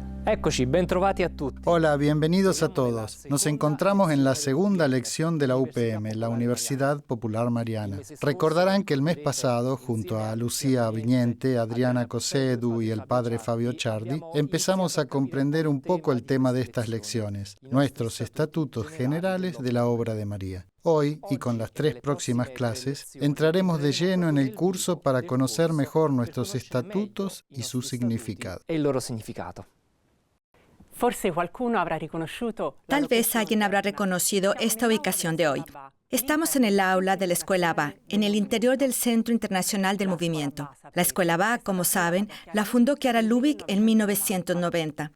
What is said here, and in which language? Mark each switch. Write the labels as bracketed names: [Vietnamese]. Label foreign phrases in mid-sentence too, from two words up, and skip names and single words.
[Italian] Eccoci, bentrovati a tutti. [Spanish] Hola, bienvenidos a todos. Nos encontramos en la segunda lección de la UPM, la Universidad Popular Mariana. Recordarán que el mes pasado, junto a Lucía Aviñente, Adriana Cosedu y el padre Fabio Ciardi, empezamos a comprender un poco el tema de estas lecciones, nuestros estatutos generales de la obra de María. Hoy, y con las 3 próximas clases, entraremos de lleno en el curso para conocer mejor nuestros estatutos y su significado. [Italian] E il loro significato. [Spanish] Tal vez alguien habrá reconocido esta ubicación de hoy. Estamos en el aula de la Escuela Abba, en el interior del Centro Internacional del Movimiento. La Escuela Abba, como saben, la fundó Chiara Lubich en 1990.